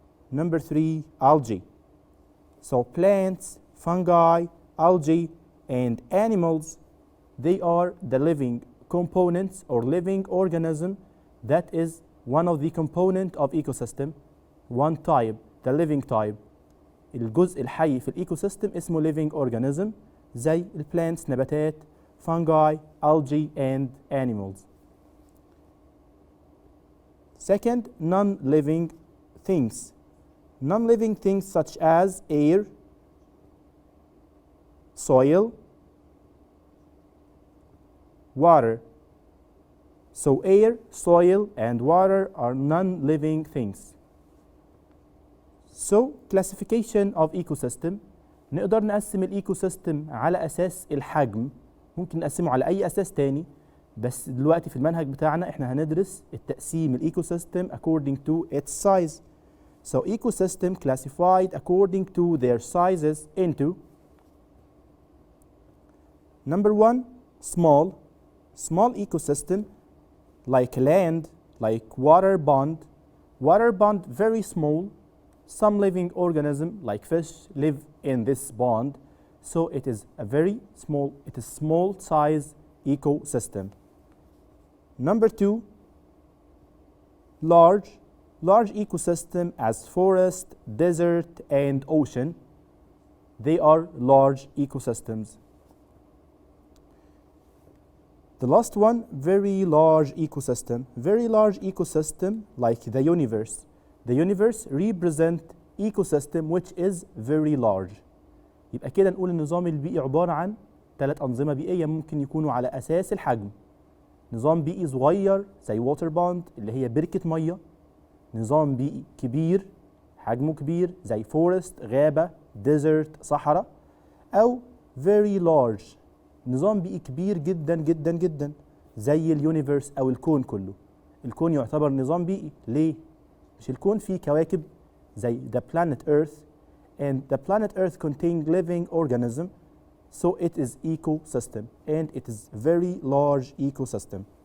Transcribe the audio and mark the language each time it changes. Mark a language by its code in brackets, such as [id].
[en] Number 3, algae. So plants, fungi, algae, and animals, they are the living components or living organism that is one of the component of ecosystem. One type, the living type. [ar] الجزء الحي في الايكوسيستم اسمه living organism زي البلانتس نباتات، [en] fungi, algae, and animals. Second, non-living things. Non-living things such as air, soil, water. So air, soil, and water are non-living things. So classification of ecosystem. [ar] نقدر نقسم الايكو سيستم على اساس الحجم، ممكن نقسمه على اي اساس تاني، بس دلوقتي في المنهج بتاعنا احنا هندرس التقسيم الايكو سيستم [en] according to its size. So ecosystem classified according to their sizes into number 1, small ecosystem like land, like water pond, very small. Some living organism like fish live in this pond, so it is a very small size ecosystem. Number 2, large ecosystem as forest, desert, and ocean. They are large ecosystems. The last one, very large ecosystem. Very large ecosystem like the universe. The universe represent ecosystem which is very large. [ar] يبقى كده نقول النظام البيئي عبارة عن 3 أنظمة بيئية ممكن يكونوا على أساس الحجم. نظام بيئي صغير زي ووتر بوند اللي هي بركة مية. نظام بيئي كبير حجمه كبير زي فورست غابة، ديزرت صحراء. أو very large نظام بيئي كبير جدا جدا جدا زي اليونيفرس أو الكون كله. الكون يعتبر نظام بيئي ليه؟ مش الكون فيه كواكب زي [en] the planet Earth, and the planet Earth contain living organism, so it is ecosystem, and it is very large ecosystem.